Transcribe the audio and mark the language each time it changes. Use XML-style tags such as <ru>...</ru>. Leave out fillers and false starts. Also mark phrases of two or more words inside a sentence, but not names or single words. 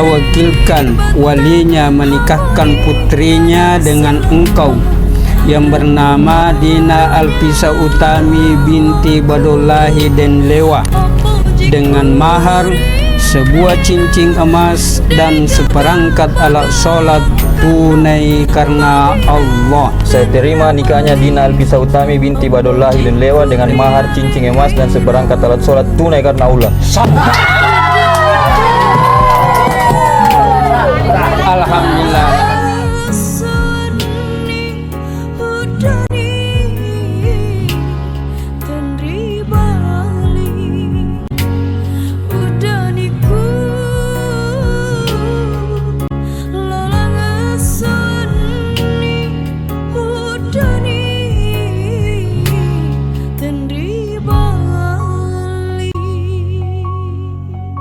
<id>wakilkan walinya menikahkan putrinya dengan engkau yang bernama Dina Alfisa Utami binti Badullahi dan Lewa dengan mahar sebuah cincin emas dan seperangkat alat sholat tunai karena Allah. Saya terima nikahnya Dina Alfisa Utami binti Badullahi dan Lewa dengan mahar cincin emas dan seperangkat alat sholat tunai karena Allah. Alhamdulillah.</id> <bug>Seni udani tenri bali udaniku lalang seni udani tenri bali.</bug>